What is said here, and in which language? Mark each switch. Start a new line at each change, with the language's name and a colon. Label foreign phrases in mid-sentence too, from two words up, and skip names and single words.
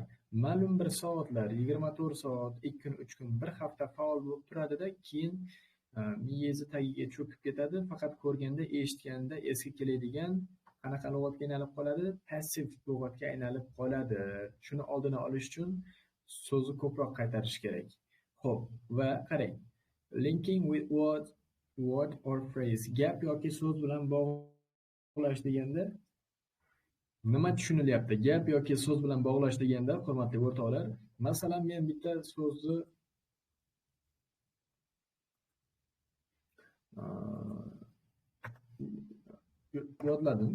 Uzbek: Ma'lum bir soatlar, 24 soat, 2 kun, 3 kun, bir hafta faol bo'lib turadida, keyin miyangiz tagiga cho'kib ketadi, faqat ko'rganda, eshitganda esga keladigan qanaqa lug'atga aylanib qoladi? Passiv lug'atga aylanib qoladi. Shuni oldini olish uchun so'zni ko'proq qaytarish kerak. Xo'p, va qarang.
English: Linking with word or phrase,
Uzbek: gap yoki so'z bilan bog'lash deganda nima tushunilyapti? Gap yoki so'z bilan bog'lash deganda, hurmatli o'rtoqlar, masalan, men bitta so'zni yodladim.